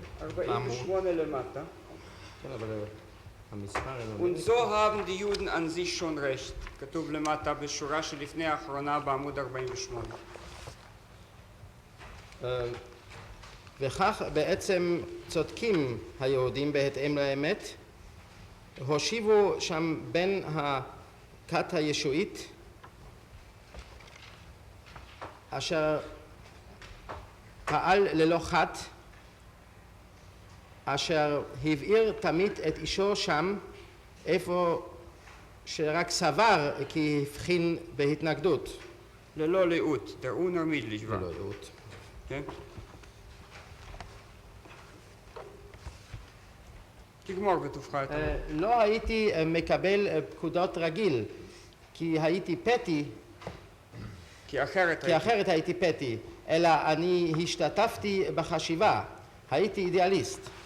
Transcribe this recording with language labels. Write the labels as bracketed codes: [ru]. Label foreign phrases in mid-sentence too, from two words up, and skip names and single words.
[he] 48 למטה. כן, אבל המספר אינו... [de] Und so haben die Juden an sich schon recht. [he] כתוב למטה בשורה שלפני האחרונה בעמוד 48. וכך בעצם צודקים היהודים בהתאם לאמת, הושיבו שם בין הכת הישועית, אשר פעל ללא חת, אשר הבעיר תמיד את אישו שם, איפה שרק סבר כי הבחין בהתנגדות. ללא לאות, [de] der unermüdlich war. [he] ללא לאות. כן? תגמור בטובך את לא הייתי מקבל פקודות רגיל, כי הייתי פתי, כי אחרת כי אחרת הייתי פתי, אלא אני השתתפתי בחשיבה, הייתי אידיאליסט.